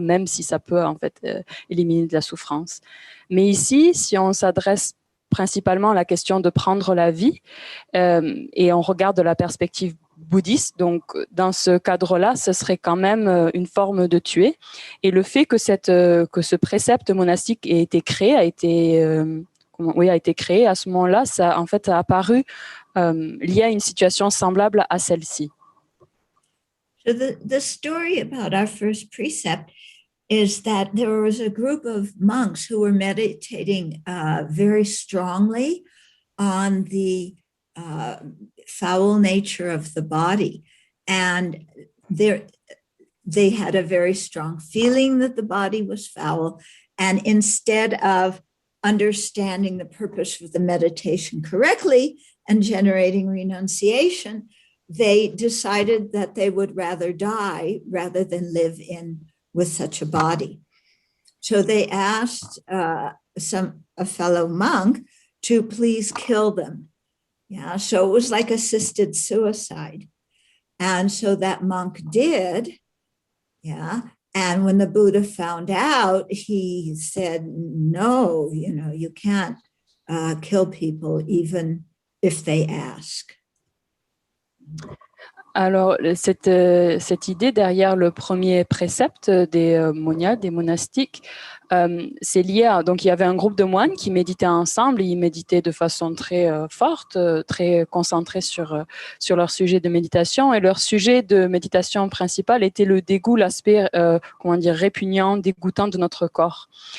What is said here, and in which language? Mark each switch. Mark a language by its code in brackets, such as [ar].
[fr] Même si ça peut en fait éliminer de la souffrance. Mais ici, si on s'adresse principalement à la question de prendre la vie et on regarde de la perspective bouddhiste, donc dans ce cadre-là, ce serait quand même une forme de tuer. Et le fait que ce précepte monastique ait été créé, a été créé à ce moment-là, ça en fait a apparu lié à une situation semblable à celle-ci. [en] So the story about our first precept is that there was a group of monks who were meditating very strongly on the foul nature of the body. And they had a very strong feeling that the body was foul. And instead of understanding the purpose of the meditation correctly and generating renunciation, they decided that they would rather die rather than live with such a body. So they asked a fellow monk to please kill them. Yeah, so it was like assisted suicide. And so that monk did. Yeah. And when the Buddha found out, he said, no, you can't kill people even if they ask. [fr] Alors, cette idée derrière le premier précepte des moniades, des monastiques, c'est lié à, donc il y avait un groupe de moines qui méditaient ensemble, ils méditaient de façon très forte, très concentrés sur leur sujet de méditation, et leur sujet de méditation principal était le dégoût, l'aspect, répugnant, dégoûtant de notre corps.